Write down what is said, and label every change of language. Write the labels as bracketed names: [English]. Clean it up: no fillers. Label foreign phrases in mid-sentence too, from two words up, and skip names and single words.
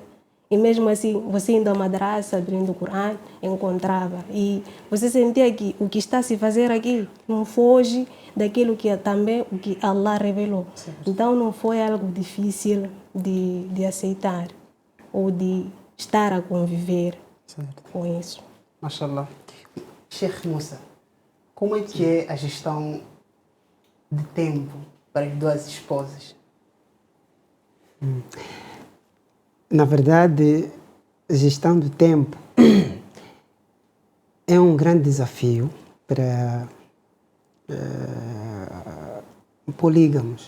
[Portuguese] E mesmo assim, você indo à madraça, abrindo o Corão, encontrava. E você sentia que o que está a se fazer aqui não foge daquilo que também o que Allah revelou. Certo. Então não foi algo difícil de aceitar ou de estar a conviver com isso. Mashallah. Sheikh Musa, como é que é a gestão de tempo para as 2 esposas? Na verdade, a gestão do tempo é um grande desafio para polígamos.